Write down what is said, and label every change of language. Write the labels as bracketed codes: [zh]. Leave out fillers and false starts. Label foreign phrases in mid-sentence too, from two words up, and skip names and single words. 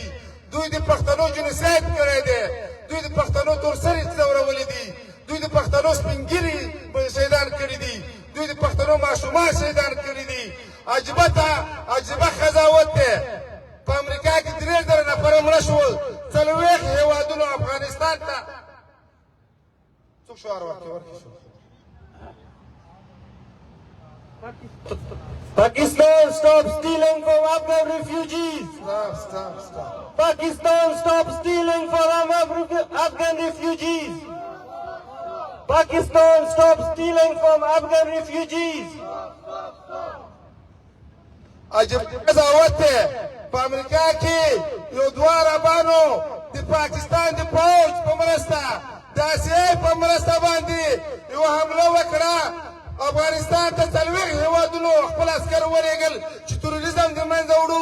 [ps] دوی د پښتنو جنوساید کړی دی، دوی د پښتنو تورسرې ځورولي دي، دوی د پښتنو سپین ږیري شهیدان کړي دي، دوی د پښتنو ماشومان شهیدان کړي دي. عجیبه قضاوت دی. په امریکا کې 3000 نفره مړه شول، 40 هېوادونو افغانستان ته څوک شعار ورکړي. [en] Pakistan, stop stealing from Afghan refugees. Stop. Pakistan, stop stealing from Afghan refugees. Pakistan, stop stealing from Afghan refugees. [ps] عجیب قضاوت دی. په امریکا کې یو دوه عربانو د پاکستان د پوځ په مرسته د آسیای په مرسته باندې یوه حمله وکړه. افغانستان ته 40 هېوادونو خپل عسکر ولېږل چې تروریزم د منځه وړو.